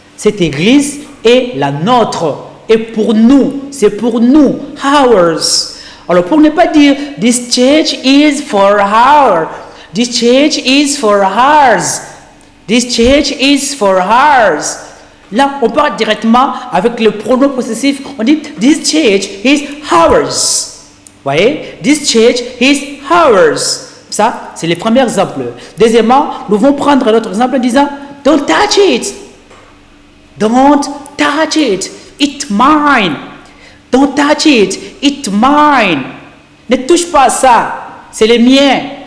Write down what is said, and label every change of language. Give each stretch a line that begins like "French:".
French: Cette église est la nôtre. Et pour nous, c'est pour nous, ours. Alors pour ne pas dire
English: this church is for our, this church is for ours, this church is for ours.
French: Là, on parle directement avec le pronom possessif. On dit
English: this church is ours.
French: Vous voyez,
English: this church is ours.
French: Ça, c'est le premier exemple. Deuxièmement, nous allons prendre notre exemple en disant
English: don't touch it. Don't touch it. It's mine. Don't touch it. It's mine.
French: Ne touche pas à ça. C'est le mien.